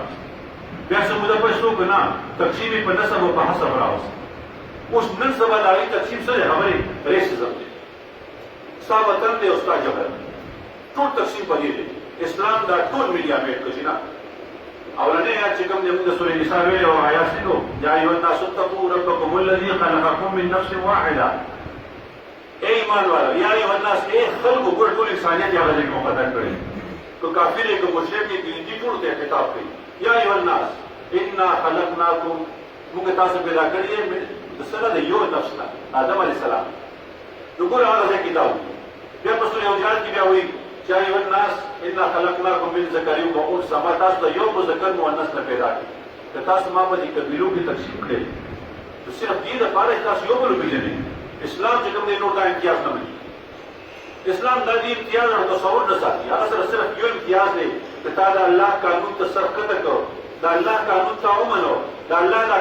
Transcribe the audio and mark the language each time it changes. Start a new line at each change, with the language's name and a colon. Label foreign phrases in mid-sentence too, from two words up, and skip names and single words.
Pashto: راوست بیا څه موده پس څوک نه تقسیم یې په نسب او په حسب راوست اوس نن سبا د هغوی تقسیم څه دی خبرې ریسزم دی ستا وطن دی او ستا ژبه ټول تقسیم په دې دی اسلام دا ټول
English: media made
Pashto: کړي نه اولنې آیات چې کوم دی موږ د سورې نساء ویلې او آیات څه کوو
Arabic: یا ایها الناس اتقوا ربکم الذي خلقکم من نفس واحده
Urdu: اے ایمان والا
Arabic: یا ایها الناس
Pashto: اے خلقو ګوره ټول انسانیت یې هغه ځای کې مقدر کړی که کافر یې که مشرک یې که هندي ټولو ته خطاب کوي
Arabic: یا ایها الناس انا خلقناکم
Pashto: موږ تاسو پیدا کړي یې د څه نه د یو نفس نه آدم
Arabic: علیه السلام
Pashto: نو ګوره هغه ځای کې دا وایي بیا په سورې حجرات کې بیا وایي چې
Arabic: ایها الناس انا خلقناکم من ذکر و انثى
Pashto: ما تاسو ته یو مذکر مؤنث نه پیدا کړی که تاسو ما په دې قبیلو کې تقسیم کړئ نو صرف دې دپاره چې تاسو یو بل وپېژنئ اسلام چې کوم دی نور دا امتیاز نه مني اسلام دا دې امتیاز او تصور نه ساتي هغه سره صرف یو امتیاز دی چې تا د الله قانون ته سر ښکته کړو د الله قانون ته ومنو د الله دا